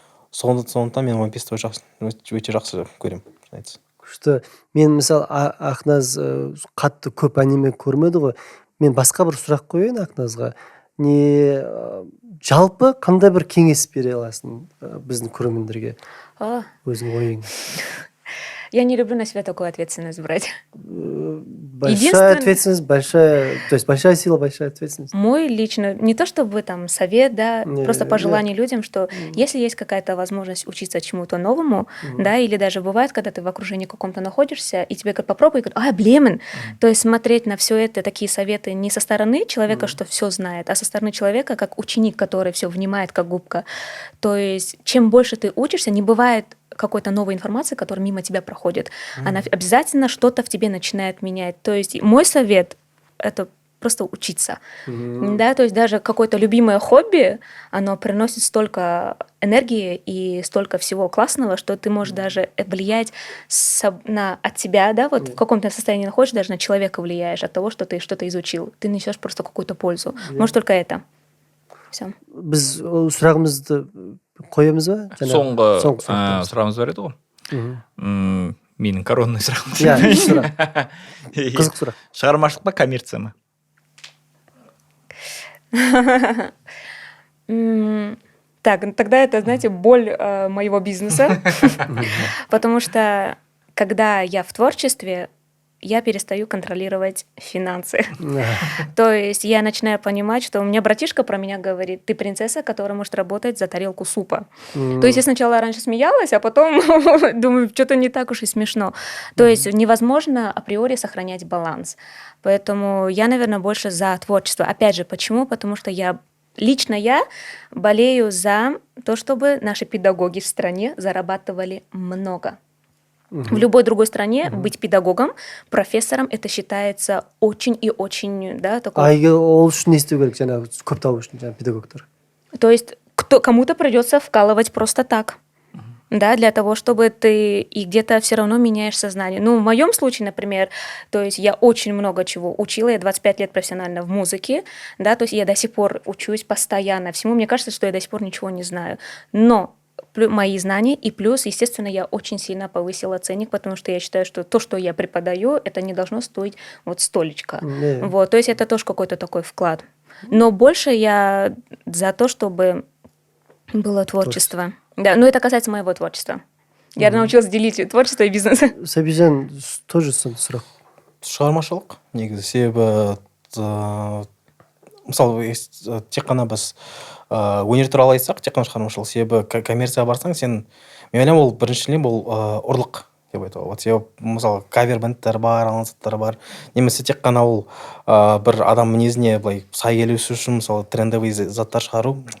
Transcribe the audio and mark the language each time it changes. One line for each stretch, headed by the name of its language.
Kazakh: Сондықтан мен One Piece'ті өте жақсы көремін. Күшті. Мен мысалы Ақназ қатты көп аниме көрмеді ғой. Мен басқа бір сұрақ қояйын Ақназға. Жалпы қандай бір кеңес бере аласың біздің көрермендерге? Өзің ойың.
Russian: Я не люблю на себя такую ответственность брать. Большая ответственность, то есть большая сила, большая ответственность. Мой лично, не то чтобы там совет, да, просто пожелание людям, что если есть какая-то возможность учиться чему-то новому, да, или даже бывает, когда ты в окружении каком-то находишься, и тебе говорят, попробуй, и говорят, то есть смотреть на все это, такие советы не со стороны человека, что все знает, а со стороны человека, как ученик, который все внимает, как губка. То есть чем больше ты учишься, не бывает какой-то новой информации, которая мимо тебя проходит. Она обязательно что-то в тебе начинает менять. То есть мой совет — это просто учиться. Да, то есть даже какое-то любимое хобби, оно приносит столько энергии и столько всего классного, что ты можешь даже влиять от себя, да, вот в каком-то состоянии находишься, даже на человека влияешь от того, что ты что-то изучил. Ты несешь просто какую-то пользу. Может, только это. Все.
Kazakh: біз сұрағымызды қоямыз ба? Соңғы сұрағымыз. сұрағымыз бар еді ғой. Менің коронный сұрағым. Иә, сұрақ. Қызық сұрақ. Шығармашылық па, коммерция ма?
Russian: Так, тогда это, знаете, боль моего бизнеса, потому что когда я в творчестве, я перестаю контролировать финансы. То есть я начинаю понимать, что у меня братишка про меня говорит: ты принцесса, которая может работать за тарелку супа. То есть я сначала раньше смеялась, а потом думаю, что-то не так уж и смешно. То есть невозможно априори сохранять баланс. Поэтому я, наверное, больше за творчество. Опять же, почему? Потому что лично я болею за то, чтобы наши педагоги в стране зарабатывали много. В любой другой стране быть педагогом, профессором, это считается очень и очень, да, такой...
Kazakh: ол үшін не істеу керек, жаңағы көп табу үшін, жаңағы педагогтар?
Russian: То есть кому-то придется вкалывать просто так, да, для того, чтобы ты и где-то все равно меняешь сознание. Ну, в моем случае, например, то есть я очень много чего учила, я 25 лет профессионально в музыке, да, то есть я до сих пор учусь постоянно всему, мне кажется, что я до сих пор ничего не знаю, но мои знания, и плюс, естественно, я очень сильно повысила ценник, потому что я считаю, что то, что я преподаю, это не должно стоить вот столечко. Вот, то есть это тоже какой-то такой вклад. Но больше я за то, чтобы было творчество. Да, но это касается моего творчества. Я научилась делить творчество и бизнес.
Kazakh: Сәбижан, тоже сұрақ. Шығармашылық негізі, себебі мысалы тек қана біз өнер туралы айтсақ, тек қана шығармашылық, себебі коммерцияға барсаң, мен ойлаймын, ол біріншіден бұл ұрлық деп айтуға болады. Себебі мысалы кавер бэндтер бар, ансамбльдер бар, немесе тек қана ол бір адам мінезіне былай сай келісу үшін мысалы трендовый заттар шығару.